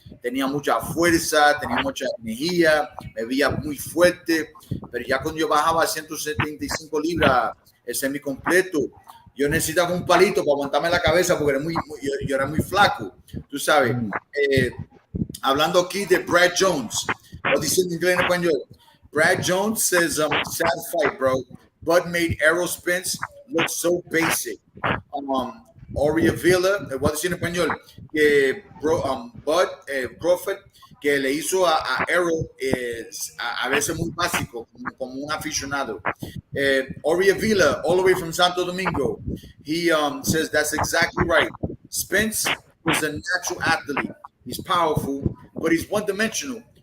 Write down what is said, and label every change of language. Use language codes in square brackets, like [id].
[es] Tenía mucha fuerza, tenía mucha energía, me veía muy fuerte, pero ya cuando yo bajaba a 175 libras, el semicompleto, yo necesitaba un palito para aguantarme la cabeza porque yo era muy flaco, tú sabes. Hablando aquí de Brad Jones, lo dice en inglés en español. [en] Brad Jones says, sad fight, bro. Bud made Errol Spence look so basic. [es] Ori Avila, voy a decir en español, que Bud Crawford, que le hizo a Errol a veces muy básico, como un aficionado. [en] Ori Avila, all the way from Santo Domingo, he says that's exactly right. Spence is a natural athlete. He's powerful, but he's one-dimensional.